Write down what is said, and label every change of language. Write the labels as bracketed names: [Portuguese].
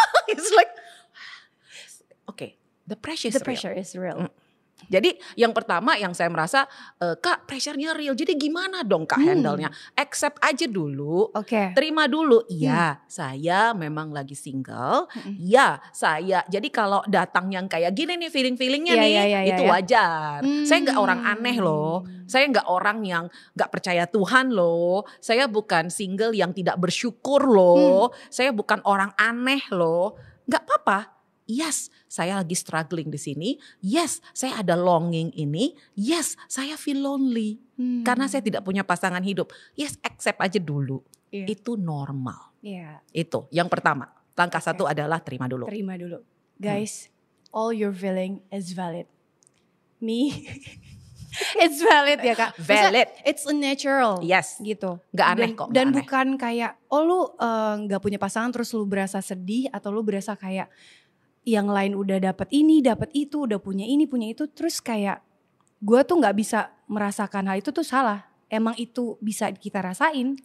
[English] It's like, okay, the pressure is real. [Indonesian] Jadi yang pertama yang saya merasa, Kak pressure-nya real, jadi gimana dong Kak handle-nya? Accept aja dulu, terima dulu, iya saya memang lagi single, iya saya, jadi kalau datang yang kayak gini nih feeling-feelingnya itu wajar. Saya gak orang aneh loh, saya gak orang yang gak percaya Tuhan loh, saya bukan single yang tidak bersyukur loh, saya bukan orang aneh loh, gak apa-apa. Yes, saya lagi struggling di sini. Yes, saya ada longing ini. Yes, saya [English] feel lonely [Indonesian] karena saya tidak punya pasangan hidup. Yes, accept aja dulu. Itu normal. Itu yang pertama. Langkah satu adalah terima dulu. Terima dulu. [English] Guys, all your feeling is valid. Me, it's valid [Indonesian] ya Kak. [English] Valid. [Indonesian] Maksudnya, [English] it's a natural. Yes. [Indonesian] Gitu. Gak aneh kok. Dan aneh. Bukan kayak, lu gak punya pasangan terus lu berasa sedih atau lu berasa kayak yang lain udah dapat ini, dapat itu, udah punya ini, punya itu, terus kayak gue tuh nggak bisa merasakan hal itu tuh salah. Emang itu bisa kita rasain.